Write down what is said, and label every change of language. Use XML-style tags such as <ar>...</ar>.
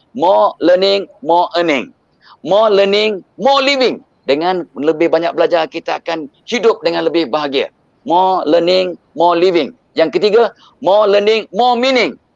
<en>More learning, more earning. More learning, more living.</en> <ms>Dengan lebih banyak belajar, kita akan hidup dengan lebih bahagia.</ms> <en>More learning, more living.</en> <ms>Yang ketiga,</ms> <en>more learning, more meaning.</en>